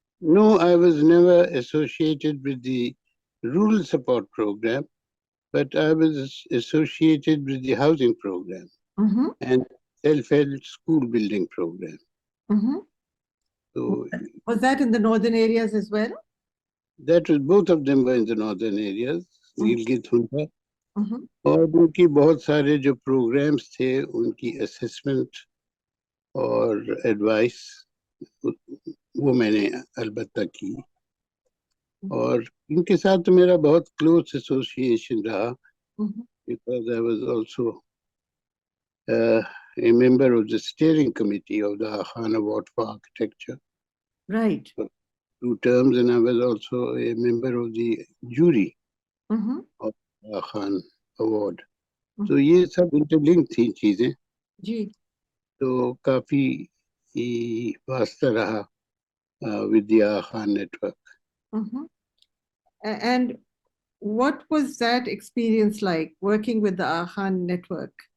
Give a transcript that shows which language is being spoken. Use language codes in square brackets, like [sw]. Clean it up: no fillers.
[en] No, I was never associated with the rural support program, but I was associated with the housing program Mm-hmm. and self-help school building program. Mm-hmm. So Was that in the northern areas as well? that was, both of them were in the northern areas, Gilgit Hunza. Mm-hmm. [ur] اور ان کی بہت سارے جو programmes تھے ان کی assessment اور advice وہ میں نے البتہ کی. اور ان کے ساتھ تو میرا بہت کلوز ایسوسیشن رہا [en] because I was also a member of the steering committee of the Aga Khan Award for Architecture. Right. For 2 terms, and I was also a member of the jury of the Aga Khan Award. [ur] تو یہ سب interlink تھی چیزیں. جی. تو کافی واسطہ رہا [en] with the Aga Khan network. And what was that experience like, working with the Aga Khan network?